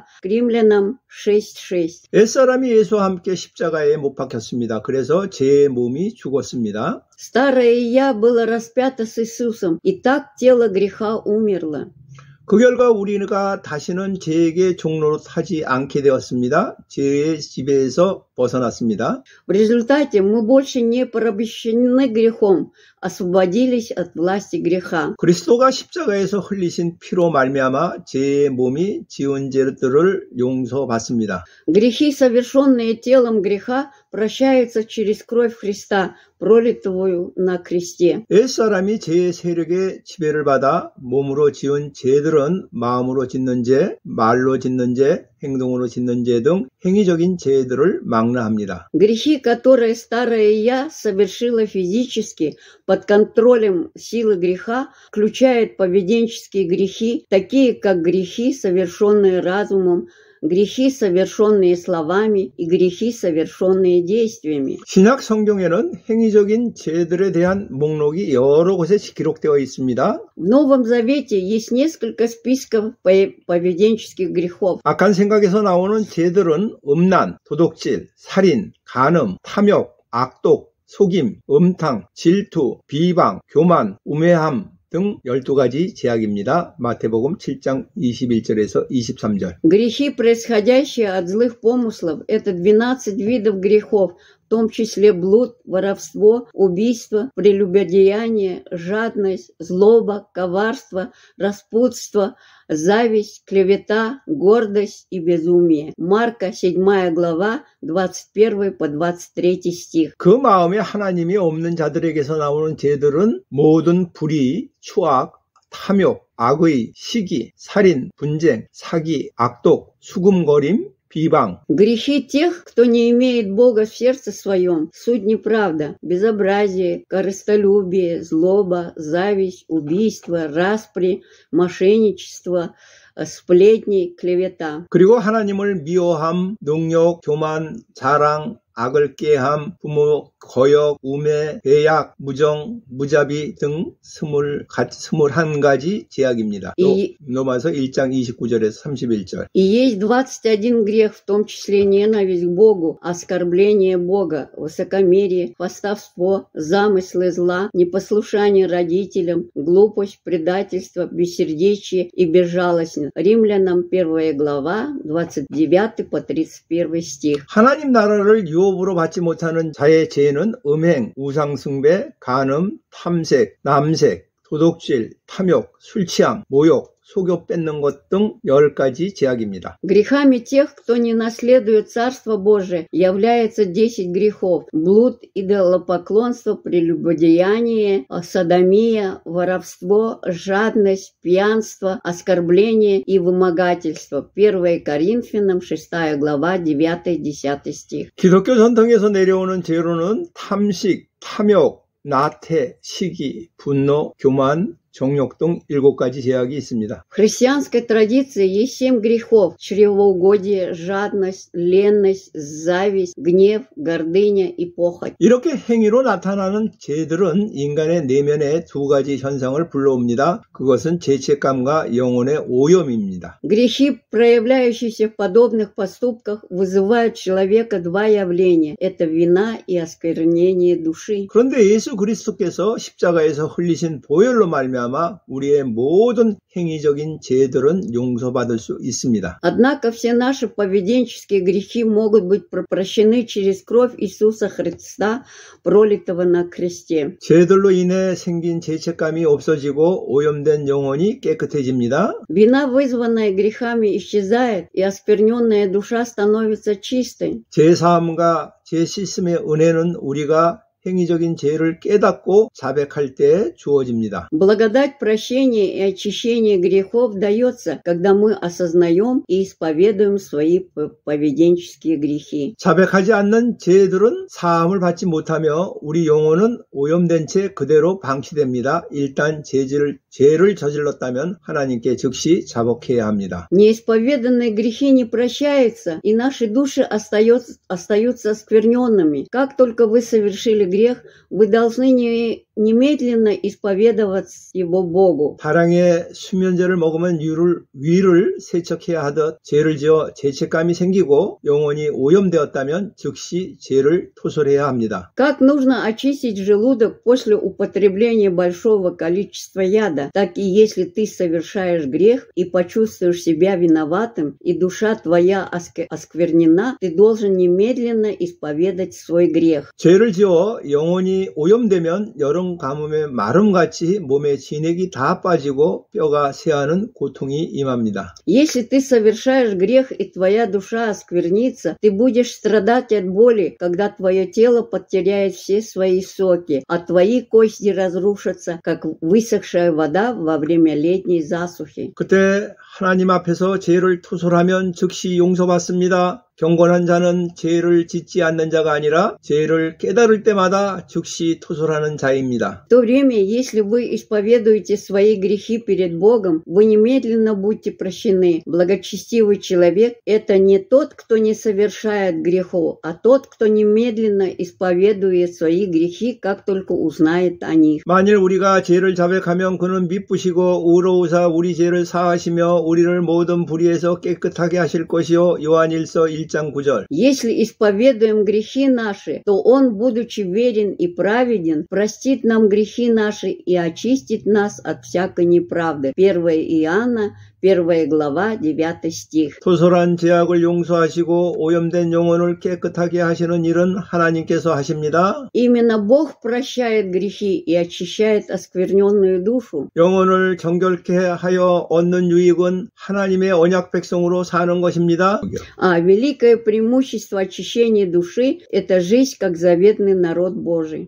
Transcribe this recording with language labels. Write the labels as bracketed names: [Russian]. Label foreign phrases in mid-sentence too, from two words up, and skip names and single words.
[Russian] Римлянам 6:6. [Korean] 옛사람이 예수와 함께 십자가에 못 박혔습니다. 그래서 죄의 몸이 죽었습니다. [Russian] Старое «я» было распято с Иисусом, и так тело греха умерло. [Korean] 그 결과 우리가 다시는 죄에게 종노릇하지 않게 되었습니다. 죄의 지배에서 벗어났습니다. [Russian] В результате мы больше не порабощены грехом, освободились от власти греха. [Korean] 그리스도가 십자가에서 흘리신 피로 말미암아 죄의 몸이 지은 죄들을 용서받습니다. [Russian] Грехи, совершенные телом греха, прощаются через кровь Христа, пролитую на кресте. [Korean] 옛사람이 죄의 세력의 지배를 받아 몸으로 지은 죄들은 마음으로 짓는 죄, 말로 짓는 죄, 행동으로 짓는 죄 등 행위적인 죄들을 망라합니다. [Russian] Грехи, которые старое «я» совершило физически под контролем силы греха, включают поведенческие грехи, такие как грехи, совершенные разумом, грехи, совершенные словами и грехи, совершенные действиями. [Korean] 신약 성경에는 행위적인 죄들에 대한 목록이 여러 곳에 기록되어 있습니다. [Russian] В Новом Завете есть несколько списков поведенческих грехов. [Korean] 악한 생각에서 나오는 죄들은 음란, 도둑질, 살인, 간음, 탐욕, 악독, 속임, 음탕, 질투, 비방, 교만, 우매함 등 12가지 죄악입니다. 마태복음 7장 21절에서 23절. [Russian] Грехи, происходящие от злых помыслов, это 12 видов грехов, в том числе блуд, воровство, убийство, прелюбодеяние, жадность, злоба, коварство, распутство, зависть, клевета, гордость и безумие. Марка, 7 глава, 21 по 23 стих. [Korean] 그 마음에 하나님이 없는 자들에게서 나오는 죄들은 모든 불의, 추악, 탐욕, 악의, 시기, 살인, 분쟁, 사기, 악독, 수금거림, 비방. [Russian] Грехи тех, кто не имеет Бога в сердце своем, суть неправда, безобразие, корыстолюбие, злоба, зависть, убийство, распри, мошенничество, сплетни, клевета. [Korean] 그리고 하나님을 미워함, 능욕, 교만, 자랑, 악을 꾀함, 부모, 거역, 우매, 배약, 무정, 무자비 등 21가지 제약입니다. 로마서 1장 29절에서 31절. [Russian] И есть 21 грех, в том числе ненависть к Богу, оскорбление Бога, высокомерие, хвастовство, замыслы зла, непослушание родителям, глупость, предательство, бессердечие и безжалостность. Римлянам 1 глава, 29 по 31 стих. [Korean] 하나님 나라를 유업으로 받지 못하는 자의 죄는 음행, 우상숭배, 간음, 탐색, 남색, 도둑질, 탐욕, 술취함, 모욕, 속여 뺏는 것 등 10가지 제약입니다. [Russian] Грехами тех, кто не наследует Царство Божие, является 10 грехов. Блуд, идолопоклонство, прелюбодеяние, содомия, воровство, жадность, пьянство, оскорбление и вымогательство. 1 Коринфянам 6 глава 9-10 стих. [Korean] 기독교 전통에서 내려오는 죄로는 탐식, 탐욕, 나태, 시기, 분노, 교만, 정욕 등 7가지 제약이 있습니다. [Russian] В христианской традиции есть 7 грехов: чревоугодие, жадность, ленность, зависть, гнев, гордыня и похоть. [Korean] 이렇게 행위로 나타나는 죄들은 인간의 내면에 2가지 현상을 불러옵니다. 그것은 죄책감과 영혼의 오염입니다. [Russian] Грехи, проявляющиеся в подобных поступках, вызывают в человека 2 явления. Это вина и осквернение души. [Korean] 그런데 예수 그리스도께서 십자가에서 흘리신 보혈로 말미암아 우리의 모든 행위적인 죄들은 용서받을 수 있습니다. [Russian] Однако все наши поведенческие грехи могут быть прощены через кровь Иисуса Христа, пролитого на кресте. [Korean] 죄들로 인해 생긴 죄책감이 없어지고 오염된 영혼이 깨끗해집니다. [Russian] Вина, вызванная грехами, исчезает, и оскверненная душа становится чистой. [Korean] 죄사함과 죄 씻음의 은혜는 우리가 행위적인 죄를 깨닫고 자백할 때 주어집니다. [Russian] Благодать прощения и очищения грехов дается, когда мы осознаем и исповедуем свои поведенческие грехи. [Korean] 자백하지 않는 죄들은 사함을 받지 못하며 우리 영혼은 오염된 채 그대로 방치됩니다. 일단 죄를 저질렀다면 하나님께 즉시 자복해야 합니다. [Russian] Неисповеданные грехи не прощаются, и наши души остаются оскверненными. Как только вы совершили грех, вы должны немедленно исповедовать его Богу. [Korean] 다랑에 수면제를 먹으면 위를 세척해야 하듯 죄를 지어 죄책감이 생기고 영혼이 오염되었다면 즉시 죄를 토설해야 합니다. [Russian] Как нужно очистить желудок после употребления большого количества яда, так и если ты совершаешь грех и почувствуешь себя виноватым, и душа твоя осквернена, ты должен немедленно исповедать свой грех. [Korean] 죄를 지어 영혼이 오염되면 여름 가뭄의 마름같이 몸에 진액이 다 빠지고 뼈가 쇠하는 고통이 임합니다. [Russian] Если ты совершаешь грех и твоя душа осквернится, ты будешь страдать от боли, когда твое тело потеряет все свои соки, а твои кости разрушатся, как высохшая вода во время летней засухи. [Korean] 그때 하나님 앞에서 죄를 토설하면 즉시 용서받습니다. 경건한 자는 죄를 짓지 않는 자가 아니라 죄를 깨달을 때마다 즉시 토설하는 자입니다. [Russian] В то время, если вы исповедуете свои грехи перед Богом, вы немедленно будете прощены. Благочестивый человек – это не тот, кто не совершает грехов, а тот, кто немедленно исповедует свои грехи, как только узнает о них. [Korean] 만일 우리가 죄를 자백하면 그는 미쁘시고 의로우사 우리 죄를 사하시며 우리를 모든 불의에서 깨끗하게 하실 것이요. 요한일서 1장 1장 9절. [Russian] Если исповедуем грехи наши, то Он, будучи верен и праведен, простит нам грехи наши и очистит нас от всякой неправды. 1 Иоанна, 1 глава, 9 стих. [Korean] 토설한 죄악을 용서하시고 오염된 영혼을 깨끗하게 하시는 일은 하나님께서 하십니다. [Russian] Именно Бог прощает грехи и очищает оскверненную душу. [Korean] 영혼을 정결케 하여 얻는 유익은 하나님의 언약 백성으로 사는 것입니다. [Russian] А великое преимущество очищения души – это жизнь как заветный народ Божий.